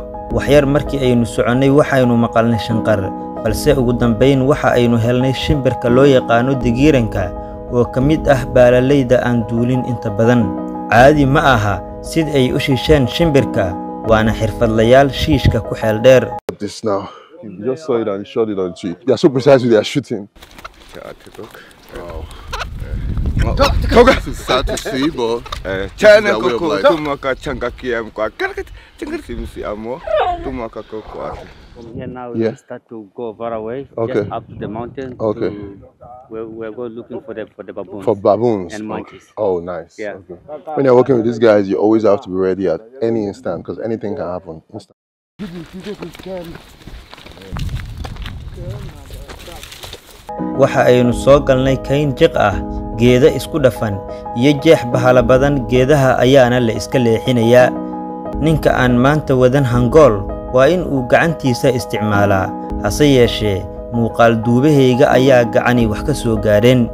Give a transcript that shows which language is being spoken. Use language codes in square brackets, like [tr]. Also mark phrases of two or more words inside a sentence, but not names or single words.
[so] waxyar markii aynu soconnay waxaynu maqalnay shanqar, balse ugu dambayn waxa aynu helnay shimbirka loo yaqaano digiiranka oo ka mid ah baalalayda aan duulin inta badan. caadi ma aha sida ay u shiisheen shimbirka, waana xirfadlayaal shiishka ku xeel dheer. [en] This now. You just saw it and shot it on tree. They are so precise with their shooting. Wow. It's sad to see, but China koko tumaka changa kiam kwa changa simsi amo tumaka koko. From here now, Yeah. we start to go far away, Okay. just up to the mountain. Okay. We're going looking for the baboons. for baboons. And Okay. monkeys. Oh, nice. Yeah. Okay. When you're working with these guys, you always have to be ready at any instant because anything can happen. Instant. [so] waxa aynu soo galnay kayn jiq ah, geeda isku dhafan iyo jeex bahala badan. geedaha ayaana la iska leexinayaa. ninka aan maanta wadan hangool waa in uu gacantiisa isticmaalaa, hase yeeshee muuqaal duubahayga ayaa gacani wax ka soo gaareen.